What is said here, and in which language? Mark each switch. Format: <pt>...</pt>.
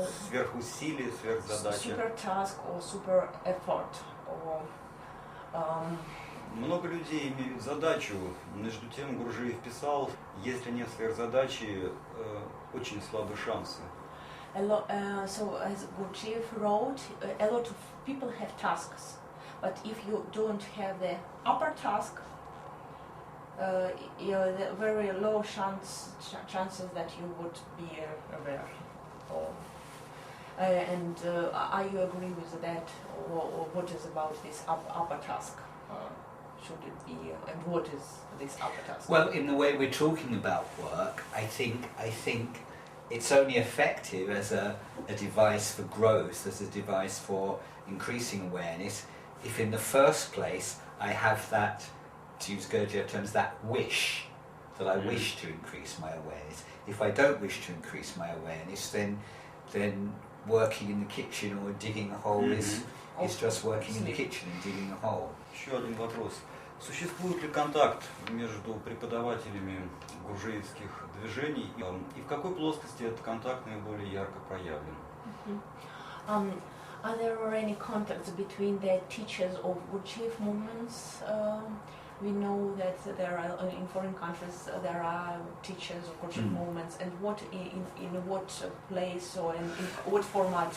<ru>сверхусилие, сверхзадача?</ru> <en>Super task or super effort or</en> <ru>Много людей имеют задачу, между тем Гурджиев писал, если нет сверхзадачи, очень слабые шансы.</ru> <en>So as Gurdjieff wrote, a lot of people have tasks, but if you don't have the upper task, the very low chances that you would be aware. And are you agree with that, or what is about this upper task? Should it be, and what is this upper task? Well, in the way we're talking about work, I think it's only effective as a device for growth, as a device for increasing awareness, if in the first place I have that, to use Gurdjieff terms, that wish, that I wish to increase my awareness. If I don't wish to increase my awareness, then working in the kitchen or digging a hole is just working in the kitchen and digging a hole.</en> <ru>Еще один вопрос. Существует ли контакт между преподавателями гурджиевских движений и в какой плоскости этот контакт наиболее ярко проявлен?</ru> <en>Are there any contacts between the teachers of Gurdjieff movements? We know that there are in foreign countries there are teachers of Gurdjieff movements, and what in what place or in what format?</en>